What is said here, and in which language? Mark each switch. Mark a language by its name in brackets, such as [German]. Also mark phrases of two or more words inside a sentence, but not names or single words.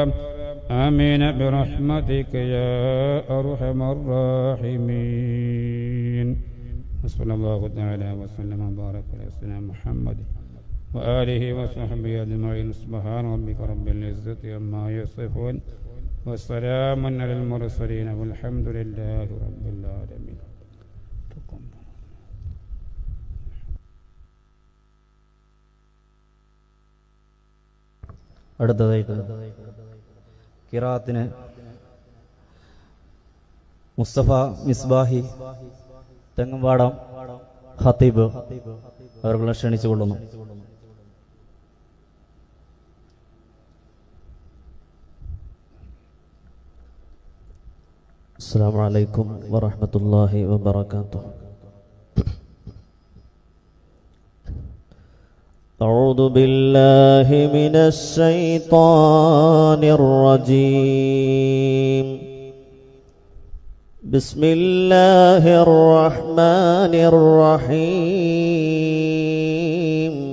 [Arabic] آمين برحمتك يا أرحم الراحمين. وصلى الله تعالى وسلم وبارك على سيدنا محمد وآله وصحبه أجمعين. سبحان ربك رب العزة عما يصفون وسلام على المرسلين والحمد لله رب العالمين. [Malayalam] അടുത്തതായിട്ട് ഖിറാഅത്തിന് മുസ്തഫ മിസ്ബാഹി തെങ്ങമ്പാടം ഖത്തീബ് അവരെ ക്ഷണിച്ചുകൊള്ളുന്നു. [Arabic] السلام عليكم ورحمة الله وبركاته. أعوذ بالله من الشيطان الرجيم. بسم الله الرحمن الرحيم.